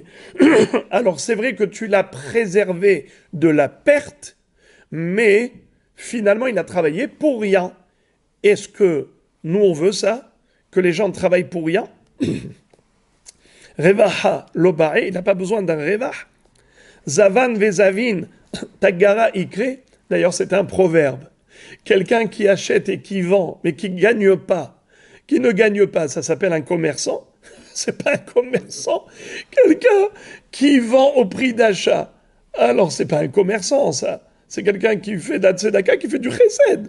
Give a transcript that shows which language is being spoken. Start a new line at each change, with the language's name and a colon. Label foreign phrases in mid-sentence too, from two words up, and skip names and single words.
French: Alors, c'est vrai que tu l'as préservé de la perte, mais finalement, il a travaillé pour rien. Est-ce que nous, on veut ça? Que les gens travaillent pour rien?
Aramaic: ריוחא לא בעי,
French: il n'a pas besoin d'un revah.
Aramaic: זבן וזבין תגרא איקרי.
French: D'ailleurs, c'est un proverbe. Quelqu'un qui achète et qui vend, mais qui ne gagne pas, ça s'appelle un commerçant. C'est pas un commerçant. Quelqu'un qui vend au prix d'achat. Alors, c'est pas un commerçant, ça. C'est quelqu'un qui fait d'Atsedaka, qui fait du chesed.